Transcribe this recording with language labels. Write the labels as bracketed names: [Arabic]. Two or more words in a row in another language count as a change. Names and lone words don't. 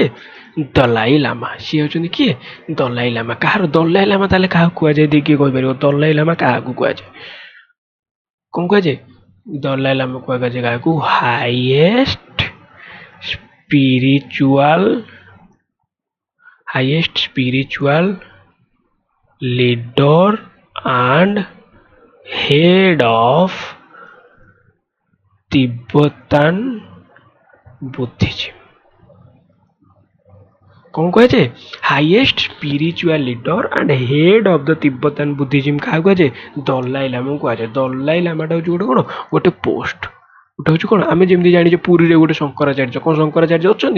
[Odia] ଦଲାଇ ଲାମା। ସିଏ ହେଉଛନ୍ତି କିଏ? ଦଲାଇ ଲାମା। କାହାର ଦଲାଇ ଲାମା ତାହେଲେ କାହାକୁ କୁହାଯାଏ? ଦେଖି କିଏ କହିପାରିବ? ଦଲାଇ ଲାମା କାହାକୁ କୁହାଯାଏ? କଣ କୁହାଯାଏ? ଦଲାଇ ଲାମା କୁହାଯାଏ କାହାକୁ? [English] highest spiritual leader and head of Tibetan Buddhism. [Odia] କଣ କୁହାଯାଏ? [English] highest spiritual leader and head of the Tibetan Buddhism [Odia] କାହାକୁ କୁହାଯାଏ? ଦଲାଇ ଲାମାକୁ କୁହାଯାଏ। ଦଲାଇ ଲାମାଟା ହେଉଛି ଗୋଟେ କଣ? ଗୋଟେ ପୋଷ୍ଟ। ଗୋଟେ ହେଉଛି କଣ? ଆମେ ଯେମିତି ଜାଣିଛେ ପୁରୀରେ ଗୋଟେ ଶଙ୍କରାଚାର୍ଯ୍ୟ, କଣ ଶଙ୍କରାଚାର୍ଯ୍ୟ ଅଛନ୍ତି?